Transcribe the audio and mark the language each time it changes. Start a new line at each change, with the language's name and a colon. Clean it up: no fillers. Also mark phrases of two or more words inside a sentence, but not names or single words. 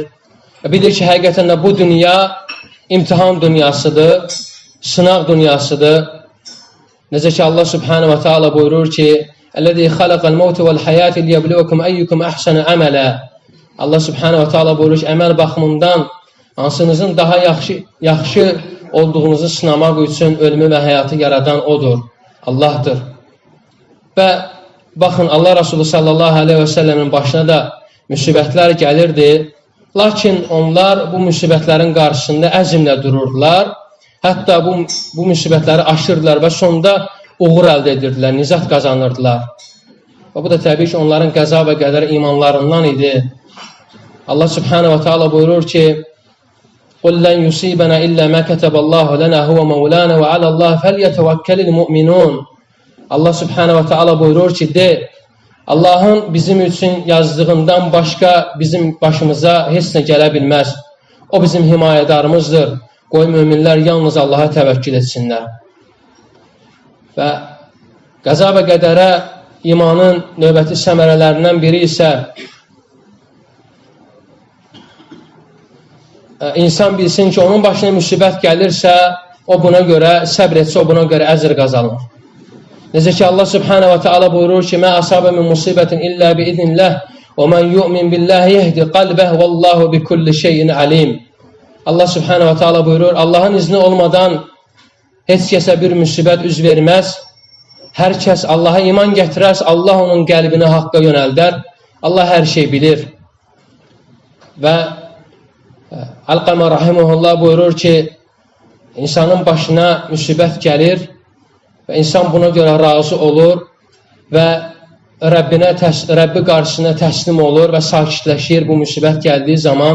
Azerbaijani: Bilir ki, həqiqətən də bu dünya imtihan dünyasıdır, sınaq dünyasıdır. Necə ki, Allah
Arabic: سبحانه وتعالى
Azerbaijani: buyurur ki,
Arabic: "الذي خلق الموت والحياة ليبلوكم أيكم أحسن عملا."
Azerbaijani: Allah
Arabic: سبحانه وتعالى
Azerbaijani: buyurur ki, əməl baxımından hansınızın daha yaxşı olduğunuzu sınamaq üçün ölümü və həyatı yaradan odur, Allahdır. Və baxın, Allah Resulü
Arabic: صلى الله عليه وسلم
Azerbaijani: başına da müsibətlər gəlirdi. Lakin onlar bu müsibətlərin qarşısında əzmlə dururdular. Hətta bu müsibətləri aşırdılar və sonunda uğur əldə edirdilər, nizat qazanırdılar. Və bu da təbii ki, onların qəza və qədər imanlarından idi. Allah
Arabic: سبحانه وتعالى
Azerbaijani: buyurur ki,
Arabic: قُلْ لَنْ يُصِيبَنَا إِلَّا مَا كَتَبَ اللّٰهُ لَنَا هُوَ مَوْلَانَا وَعَلَى اللّٰهِ فَلْيَتَوَكَّلِ الْمُؤْمِنُونَ.
Azerbaijani: Allah
Arabic: سبحانه وتعالى
Azerbaijani: buyurur ki, de, Allahın bizim üçün yazdığından başqa bizim başımıza heç nə gələ bilməz. O bizim himayədarımızdır. Qoy müminlər yalnız Allaha təvəkkül etsinlər. Və qəza və qədərə imanın növbəti səmərələrindən biri isə insan bilsin ki, onun başına müsibət gəlirsə, o buna görə səbr etsə, o buna görə əcr qazanır. Necə ki, Allah
Arabic: سبحانه وتعالى
Azerbaijani: buyurur ki,
Arabic: ما أصاب من مصيبة إلا بإذن الله ومن يؤمن بالله يهد قلبه والله بكل شيء عليم.
Azerbaijani: Allah
Arabic: سبحانه وتعالى
Azerbaijani: buyurur, Allahın izni olmadan heç kəsə bir müsibət üz verməz. Hər kəs Allaha iman gətirərsə, Allah onun qəlbini haqqa yönəldər. Allah hər şey bilir. Və Alqamə rahimehullah buyurur ki, insanın başına müsibət gəlir və insan buna görə razı olur və Rəbbi qarşısına təslim olur və sakitləşir bu müsibət gəldiyi zaman.